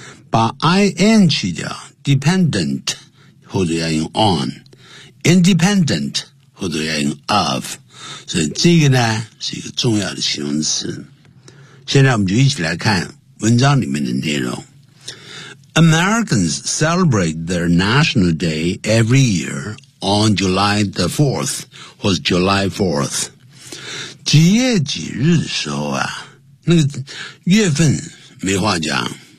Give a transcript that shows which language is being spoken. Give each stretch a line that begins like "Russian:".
Chinese: 把 IN 去掉 dependent, 或者要用 on, independent, 或者要用 of,所以这个呢是一个重要的形容词。现在我们就一起来看文章里面的内容。
English: Americans celebrate their National Day every year on July the 4th, 或是 July 4th.
Chinese: 几月几日的时候啊，那个月份没话讲。